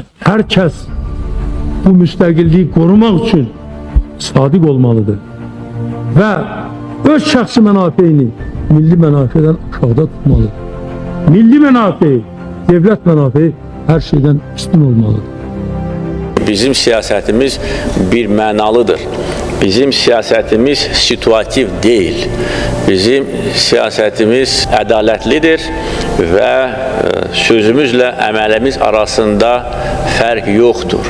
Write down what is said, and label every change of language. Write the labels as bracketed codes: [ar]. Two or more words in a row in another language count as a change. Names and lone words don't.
[tr] herkes bu müstakilliği korumak için sadık olmalıdır. Ve öz şahsi menafeini milli menafeden aşağıda tutmalıdır. Milli menafei, devlet menafei her şeyden üstün olmalıdır. [az] Bizim siyasetimiz bir mənalıdır. [tr] Bizim siyasetimiz situativ değil. [az] Bizim siyasetimiz ədalətlidir və sözümüzlə əməlimiz arasında fərq yoxdur.